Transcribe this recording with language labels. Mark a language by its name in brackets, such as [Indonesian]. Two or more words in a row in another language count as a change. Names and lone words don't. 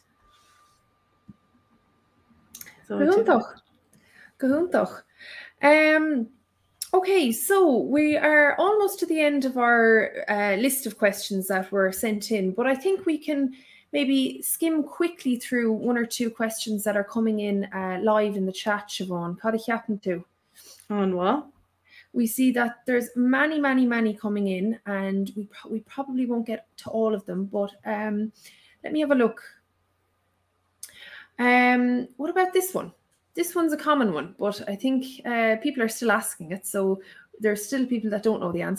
[English] So Gahuntoch. Okay, so we are almost to the end of our list of questions that were sent in, but I think we can maybe skim quickly through 1 or 2 questions that are coming in live in the chat, Siobhán. [Irish] Cad a cheapan tú? [English] On what? We see that there's many coming in, and we probably won't get to all of them, but let me have a look. What about this one? This one's a common one, but I think people are still asking it, so there's still people that don't know the answer.